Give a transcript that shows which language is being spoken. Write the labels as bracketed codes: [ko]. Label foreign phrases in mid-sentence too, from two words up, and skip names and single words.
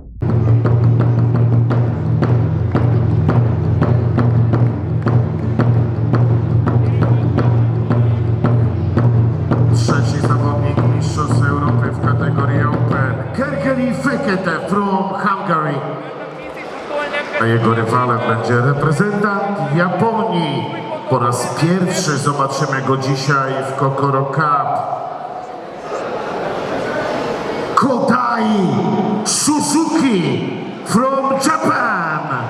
[pl] Trzeci zawodnik Mistrzostw Europy w kategorii Open, [en] Gergely Fekete from Hungary. [pl] A jego rywalem będzie reprezentant Japonii. Po raz pierwszy zobaczymy go dzisiaj w Kokoro Cup. [en] Kodai Suzuki from Japan.